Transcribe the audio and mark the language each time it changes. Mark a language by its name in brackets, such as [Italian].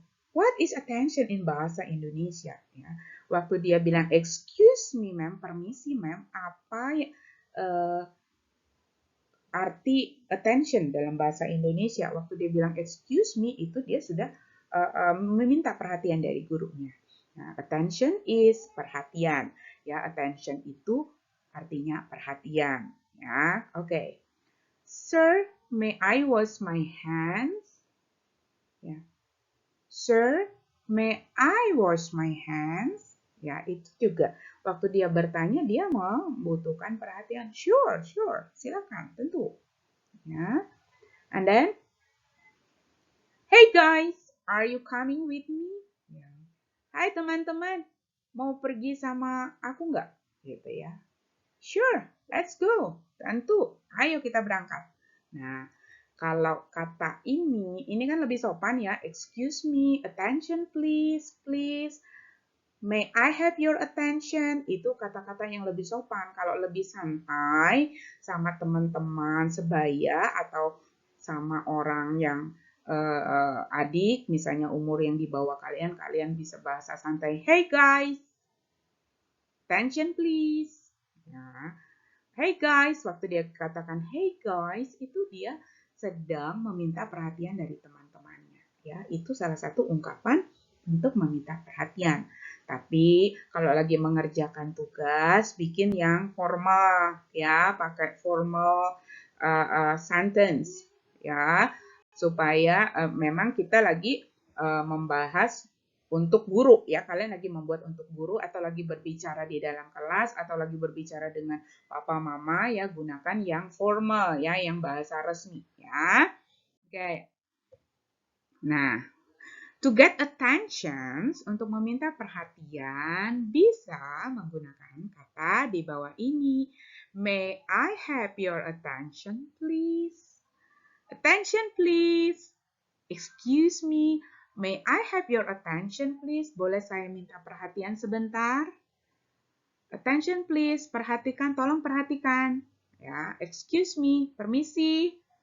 [English] What is attention in bahasa Indonesia? [Indonesian] Ya. Waktu dia bilang [English] excuse me ma'am, [Indonesian] permisi ma'am, apa ya, arti attention dalam bahasa Indonesia? Waktu dia bilang [English] excuse me, [Indonesian] itu dia sudah meminta perhatian dari gurunya. Nah, [English] attention is [Indonesian] perhatian. Ya, attention itu artinya perhatian. Ya, oke. Okay. [English] Sir, may I wash my hands? Ya. Sir, may I wash my hands? [Indonesian] Ya, itu juga. Waktu dia bertanya, dia membutuhkan perhatian. [English] Sure, [Indonesian] silakan, tentu. Ya. [English] And then, hey guys, are you coming with me? [Indonesian] Ya. Hai teman-teman, mau pergi sama aku nggak? Gitu ya. [English] Sure, let's go. [Indonesian] Tentu, ayo kita berangkat. Nah, kalau kata ini kan lebih sopan ya. [English] Excuse me, attention please, please. May I have your attention? [Indonesian] Itu kata-kata yang lebih sopan. Kalau lebih santai sama teman-teman sebaya atau sama orang yang adik, misalnya umur yang di bawah kalian, kalian bisa bahasa santai. [English] Hey guys, attention please. [Indonesian] Ya. [English] Hey guys, [Indonesian] waktu dia katakan hey guys, itu dia sedang meminta perhatian dari teman-temannya. Ya, itu salah satu ungkapan untuk meminta perhatian. Tapi kalau lagi mengerjakan tugas, bikin yang formal, ya, pakai formal sentence, ya, supaya memang kita lagi membahas untuk guru, ya, kalian lagi membuat untuk guru atau lagi berbicara di dalam kelas atau lagi berbicara dengan papa mama, ya, gunakan yang formal, ya, yang bahasa resmi, ya. Oke. Nah, [English] to get attention, [Indonesian] untuk meminta perhatian, bisa menggunakan kata di bawah ini. [English] May I have your attention, please? Attention, please. Excuse me, may I have your attention, please? [Indonesian] Boleh saya minta perhatian sebentar? [English] Attention, please. [Indonesian] Perhatikan, tolong perhatikan. Ya, [English] excuse me, [Indonesian] permisi.